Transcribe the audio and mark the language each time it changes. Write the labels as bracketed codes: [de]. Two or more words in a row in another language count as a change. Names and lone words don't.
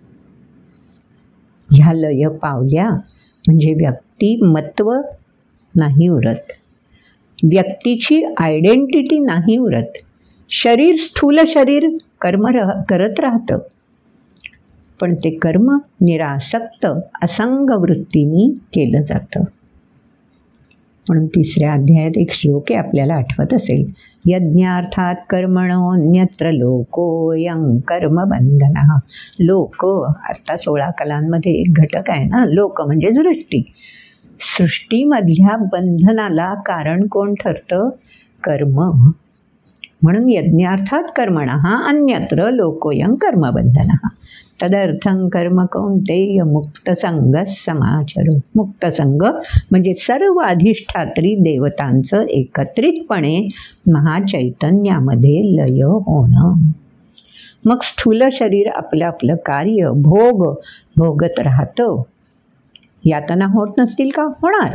[mr] ह्या लय पावल्या म्हणजे व्यक्तिमत्व नाही उरत, व्यक्तीची आयडेंटिटी नाही उरत. शरीर, स्थूल शरीर कर्म करत राहतं, पण ते कर्म निरासक्त असंग वृत्तीने केलं जातं. म्हणून 3ऱ्या अध्यायात एक श्लोक आहे, आपल्याला आठवत असेल, [sa] यज्ञार्थात कर्मणोऽन्यत्र लोकोऽयं कर्मबंधनः. [mr] लोक, आता 16 कलांमध्ये एक घटक आहे ना, लोक म्हणजे सृष्टी. सृष्टीमधल्या बंधनाला कारण कोण ठरतं? कर्म. [sa] म्हणून यज्ञार्थात कर्मणः अन्यत्र लोकोऽयं कर्मबंधनः. तदर्थं कर्म कौन्तेय मुक्तसंगः समाचरो. [mr] मुक्तसंग म्हणजे सर्व अधिष्ठात्री देवतांचं एकत्रितपणे महाचैतन्यामध्ये लय होणं. मग स्थूल शरीर आपलं आपलं कार्य भोगत राहतं. यातना होत नसतील का? होणार.